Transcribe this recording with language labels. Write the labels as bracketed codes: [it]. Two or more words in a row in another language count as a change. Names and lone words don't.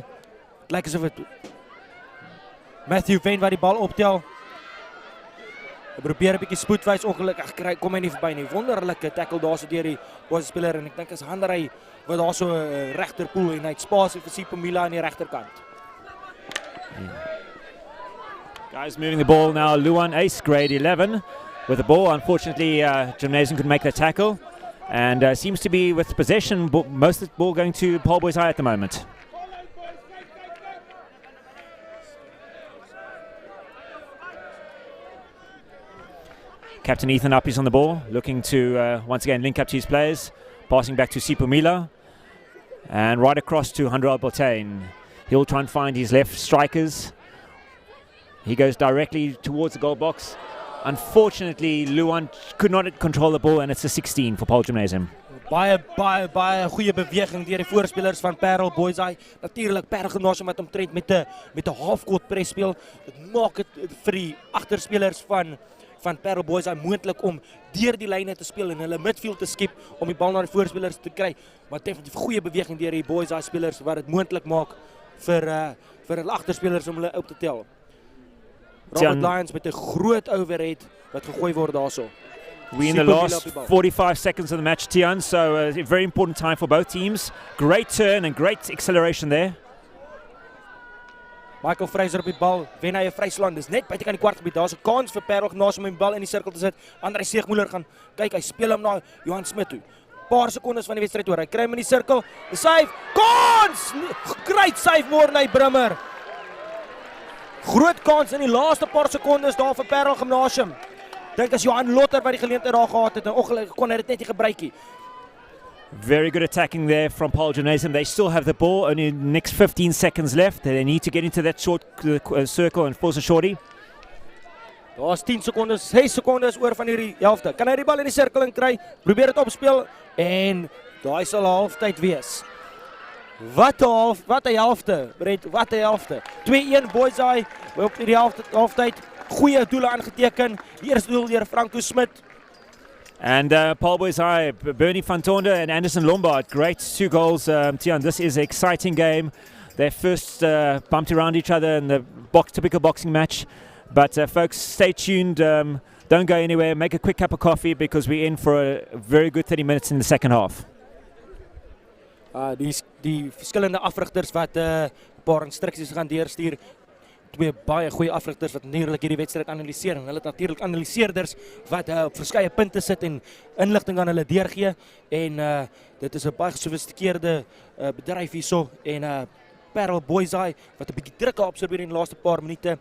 [af] Het lyk asof het Matthew Vane wat die bal optel. Hy probeer 'n bietjie spoed wys, ongelukkig kom hy nie verby nie. Wonderlike tackle daar so deur die Boys speler en ek dink as Handerey wat daar so 'n regterpoel en hy het spasie vir Sipomila aan die regterkant. [en] Guys moving the ball now. Luan Ace, grade 11, with the ball. Unfortunately, Gymnasium could make the tackle. And seems to be with possession, most of the ball going to Paarl Boys High at the moment. Captain Ethan Uppy's on the ball, looking to once again link up to his players. Passing back to Sipomila. And right across to Handral Botane. He'll try and find his left strikers. He goes directly towards the goal box. Unfortunately, Luan could not control the ball and it's a 16 for Paarl Gymnasium. [af] Baie goeie beweging deur die voorspelers van Paarl Boys High. Natuurlik Paarl Gymnasium wat omtrent met 'n [en] half-court press [af] speel. Dit maak dit vir die agterspelers van Paarl Boys High moontlik om deur die lyne te speel en hulle midfield te skep om die bal na die voorspelers te kry. Maar definitief goeie beweging deur die Boys High spelers wat dit moontlik maak vir hulle agterspelers om hulle op te tel. Robert Lyons met 'n groot overhead wat gegooi word daarso. [en] We're in the last 45 seconds of the match, Tian, so a very important time for both teams. Great turn and great acceleration there. [af] Michael Fraser op die bal, wen hy 'n vryslaan. Dis net buite kan die kwartgebied. Daar's 'n kans vir Paarl Gymnasium om die bal in die sirkel te sit. Andre Siegmüller gaan kyk, hy speel hom na Johan Smit toe. Paar sekondes van die wedstryd oor. Hy kry hom in die sirkel. Die save, kans! [en] Great save [af] Morney Brummer. Groot kans in die laaste paar sekondes daar vir Paarl Gymnasium. Dink as Johan Lotter wat die geleentheid daar gehad het en ongelukkig kon hy dit net nie gebruik nie. [en] Very good attacking there from Paarl Gymnasium. They still have the ball, only the next 15 seconds left. They need to get into that short circle and force a shorty. [af] Daar's 10 sekondes, 6 sekondes oor van hierdie helfte. Kan hy die bal in die sirkel in kry? Probeer dit opspeel en daai sal halftyd wees. Wat 'n helfte, Brett, wat 'n helfte. 2-1 Boys High op die halftyd. Goeie doele aangeteken. Die eerste doel deur Franco Smit. [en] And Paarl Boys High, Bernie van Tonde and Anderson Lombard, great 2 goals. Tian, this is an exciting game. They first bumped around each other in the typical boxing match. But folks, stay tuned. Don't go anywhere. Make a quick cup of coffee because we're in for a very good 30 minutes in the second half. [af] Die verskillende afrigters wat 'n paar instruksies gaan deurstuur. 2 baie goeie afrigters wat natuurlik hierdie wedstryd analiseer en hulle het natuurlik analiseerders wat op verskeie punte sit en inligting aan hulle deurgee en dit is 'n baie gesofistikeerde bedryf hierso en Paarl Boys High wat 'n bietjie druk absorbeer in die laaste paar minute.